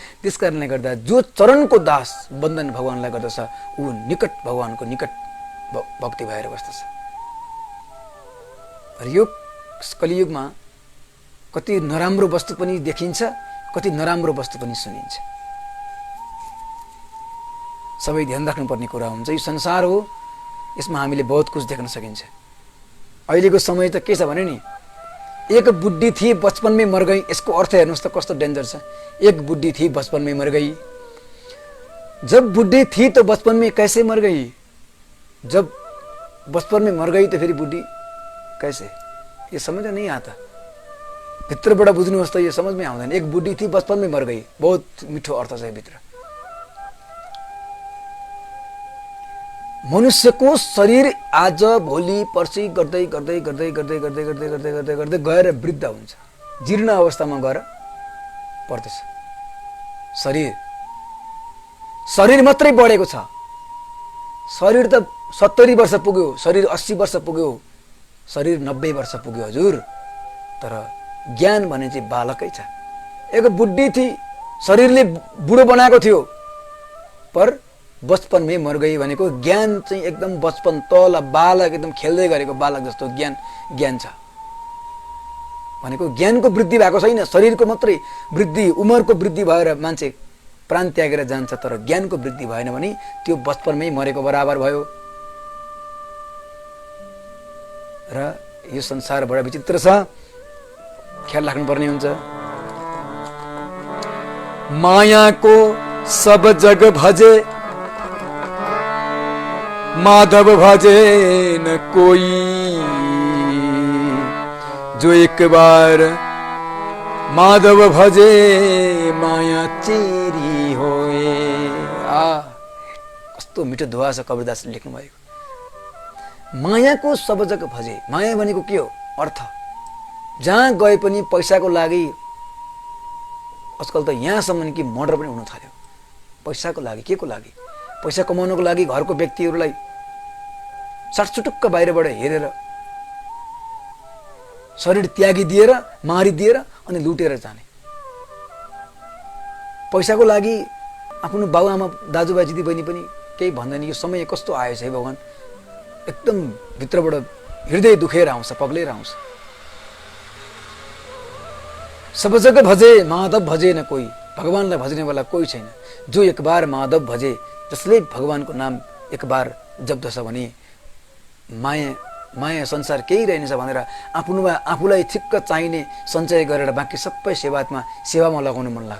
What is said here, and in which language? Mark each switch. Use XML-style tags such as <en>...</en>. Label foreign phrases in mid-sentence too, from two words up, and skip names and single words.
<ne>त्यस कारणले गर्दा जो चरणको दास बन्धन भगवानलाई गर्दछ ऊ निकट भगवानको निकट भक्ति भएर बस्दछ। र यो कलियुगमा कति नराम्रो वस्तु पनि देखिन्छ, कति नराम्रो वस्तु पनि सुनिन्छ। सबै ध्यान राख्नुपर्ने कुरा हुन्छ। यो संसार हो, यसमा हामीले</ne> <hi>बहुत कुछ</hi> <ne>देख्न सकिन्छ। अहिलेको समय त के छ भने नि,</ne> <hi>एक बुद्धि थी बचपन में मर गई,</hi> <ne>यसको अर्थ हेर्नुहोस् त कस्तो डेन्जर छ।</ne> <hi>एक बुद्धि थी बचपन में मर गई, जब बुद्धि थी तो बचपन में कैसे मर गई, जब बचपन में मर गई तो फिर बुद्धि कैसे, ये समझ नहीं आता।</hi> <ne>भित्रबाट बुझ्नुहोस् त, यो</ne> <hi>समझ में</hi> <ne>आउँदैन।</ne> <hi>एक बुद्धि थी बचपन में मर गई,</hi> <ne>बहुत मिठो अर्थ छ भित्र। मनुष्यको शरीर आज भोलि पर्सि गर्दै गर्दै गर्दै गर्दै गर्दै गर्दै गर्दै गर्दै गर्दै गएर वृद्ध हुन्छ, जीर्ण अवस्थामा गएर पर्दछ। शरीर मात्रै बढेको छ। शरीर त 70 वर्ष पुग्यो, शरीर 80 वर्ष पुग्यो, शरीर 90 वर्ष पुग्यो हजुर, तर ज्ञान भने चाहिँ बालकै छ।</ne> <hi>एक बुद्धि थी,</hi> <ne>शरीरले बुढो बनाएको थियो,</ne> <hi>पर बचपन में मर गई</hi> <ne>भनेको ज्ञान चाहिँ एकदम बचपन तल बालक एकदम खेल्दै गरेको बालक जस्तो ज्ञान छ भनेको। ज्ञानको वृद्धि भएको छैन, शरीरको मात्रै वृद्धि, उमेरको वृद्धि भएर मान्छे प्राण त्यागेर जान्छ, तर ज्ञानको वृद्धि भएन भने त्यो बचपनमै मरेको बराबर भयो। र यो संसार बडा विचित्र छ, ख्याल राख्नुपर्ने हुन्छ।</ne> <hi>मायाको सब जग भजे, माधव भजे न कोई, जो एक बार माधव भजे माया चेरी होए।</hi> <ne>कस्तो मिठो दुआ छ कबीरदासले लेख्नु भएको।</ne> <hi>मायाको सब जग भजे,</hi> <ne>माया भनेको के हो अर्थ। जहाँ गए पनि पैसाको लागि, आजकल त यहाँसम्म कि मर्डर पनि हुन थाल्यो पैसाको लागि। के को लागि? पैसा कमाउनको लागि घरको व्यक्तिहरूलाई साटसुटुक्क बाहिरबाट हेरेर शरीर त्यागिदिएर मारिदिएर अनि लुटेर जाने। पैसाको लागि आफ्नो बाबुआमा दाजुभाइ दिदीबहिनी पनि केही भन्दैन। यो समय कस्तो आएछ है भगवान, एकदम भित्रबाट हृदय दुखेर आउँछ, पग्लेर आउँछ।</ne> <hi>सब जग भजे माधव भजे न कोही,</hi> <ne>भगवानलाई भज्ने वाला कोही छैन।</ne> <hi>जो एक बार माधव भजे,</hi> <ne>जसले भगवानको नाम एक बार जप्दछ भने माया संसार केही रहेनछ भनेर आफूलाई ठिक्क चाहिने सञ्चय गरेर बाँकी सबै सेवामा लगाउन मन लाग्छ।</ne>